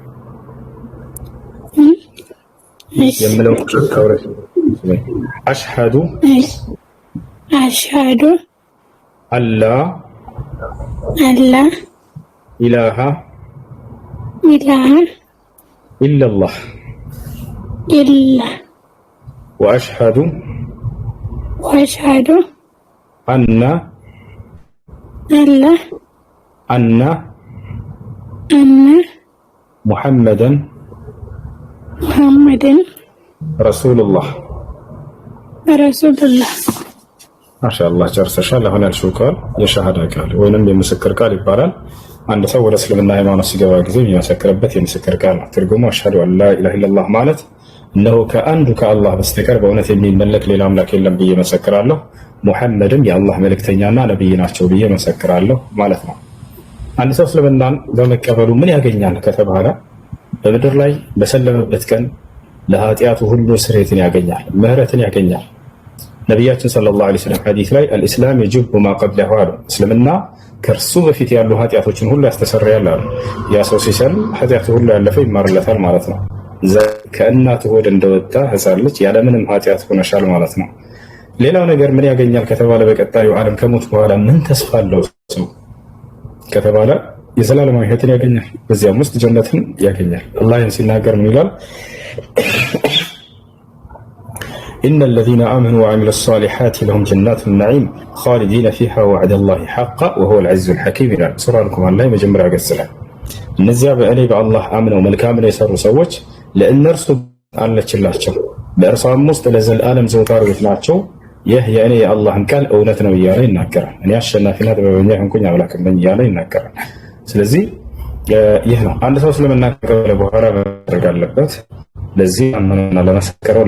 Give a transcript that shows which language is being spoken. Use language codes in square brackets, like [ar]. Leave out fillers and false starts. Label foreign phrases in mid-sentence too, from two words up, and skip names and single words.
[am] የምለውን ቃል አብረሽ አሽሃዱ [ar] ألا إله إلا الله وأشهد أن محمدا رسول الله ما شاء الله [am] ጨርሰሻል አሁን ያልሽው ቃል የሻሃዳ ቃል ወይንም የምስክር ቃል ይባላል አንድ ሰው ወደ እስልምና ሃይማኖት ሲገባ ጊዜ የሚመሰክርበት የምስክር ቃል ነው ትርጉሙ [ar] أشهد أن لا إله إلا الله [am] ማለት እነሆ ከአንዱ ከአላህ በስተቀር በእውነት የሚመለክ ሌላ አምላክ የለም ብዬ መሰክራለሁ ሙሐመድም የአላህ መልእክተኛና ነብይ ናቸው ብዬ መሰክራለሁ ማለት ነው አንድ ሰው እስልምናን በመቀበሉ ምን ያገኛል ከተባለ በምድር ላይ በሰለመበት ቀን ለኃጢአቱ ሁሉ ስርየትን ያገኛል ምህረትን ያገኛል ነብያችን [ar] صلى الله عليه وسلم [am] ሐዲስ ላይ [ar] الاسلام يجب ما [am] قبله አሉ እስልምና ከርሱ በፊት ያሉ ኃጢአቶችን ሁሉ ያስተሰርያል አሉ ያ ሰው ሲሰልም ኃጢአቱ ሁሉ ያለፈ ይማርለታል ማለት ነው ከእናቱ ሆድ እንደወጣ ህፃን ልጅ ያለምንም ኃጢአት ሆነሻል ማለት ነው ሌላው ነገር ምን ያገኛል ከተባለ በቀጣዩ ዓለም ከሞት በኋላ ምን ተስፋ አለው ሰው ከተባለ የዘላለማዊ ህይወትን ያገኛል በዚያም ውስጥ ጀነትን ያገኛል አላህ ሲናገር ምን ይላል [ar] إن الذين آمنوا وعملوا الصالحات لهم جنات النعيم خالدين فيها وعد الله حقا وهو العزيز الحكيم سورة لكم الله مجمع قصلا [am] እነዚያ በእኔ በአላህ አምነው መልካምን የሰሩ ሰዎች ለእነርሱ አለችላቸው በእርሷም ውስጥ ለዘላለም ዘውታሪዎች ናቸው ይህ የእኔ የአላህን ቃል እውነት ነው እያለ ይናገራል እኔ አሸናፊና ጥበበኛ ሆንኩኝ አምላክ ነኝ እያለ ይናገራል ስለዚህ ይህ ነው አንድ ሰው እስልምና ከቀበለ በኋላ ማድረግ አለበት ለዚህ አመነና ለመሰከረው